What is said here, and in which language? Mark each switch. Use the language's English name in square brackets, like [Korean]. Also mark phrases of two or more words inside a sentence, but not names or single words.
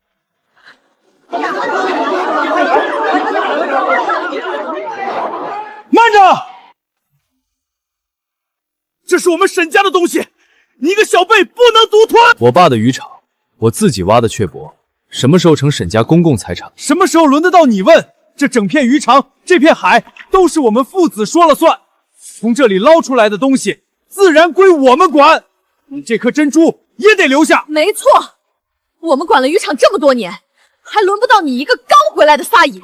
[Chinese] 慢着！這是我們沈家的東西，你一個小輩不能獨吞。我爸的漁場，我自己挖的雀脖，什麼時候成沈家公共財產？什麼時候輪得到你問？這整片漁場，這片海，都是我們父子說了算。從這裡撈出來的東西，自然歸我們管。你這顆珍珠也得留下。沒錯，我們管了漁場這麼多年，還輪不到你一個剛回來的撒野。